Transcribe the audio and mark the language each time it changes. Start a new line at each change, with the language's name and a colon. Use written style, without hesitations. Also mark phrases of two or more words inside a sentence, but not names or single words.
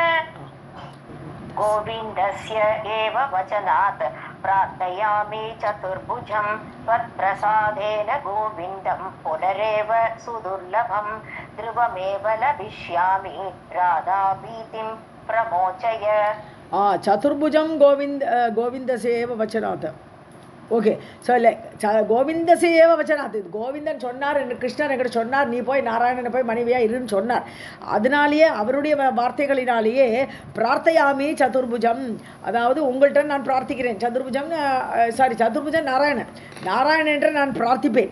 Sanskrit: गोविन्दस्य एव वचनात् प्रार्थयामि चतुर्भुजं त्वत्प्रसादेन गोविन्दं पुनरेव सुदुर्लभं ध्रुवमेव लभिष्यामि राधाभीतिं प्रमोचय. चतुर्भुजं गोविन्दसेव वचनात्.
Tamil: ஓகே, ஸோ இல்லை
Sanskrit: गोविन्दस्यैव वचनात्.
Tamil: இது கோவிந்தன் சொன்னார், கிருஷ்ணர் என்கிட்ட சொன்னார் நீ போய் நாராயணனை போய் மனைவியாக இருன்னு சொன்னார். அதனாலேயே அவருடைய வார்த்தைகளினாலேயே
Sanskrit: प्रार्थयामि चतुर्भुजं,
Tamil: அதாவது உங்கள்கிட்ட நான் பிரார்த்திக்கிறேன். சதுர்புஜன் நாராயணன் என்று நான் பிரார்த்திப்பேன்.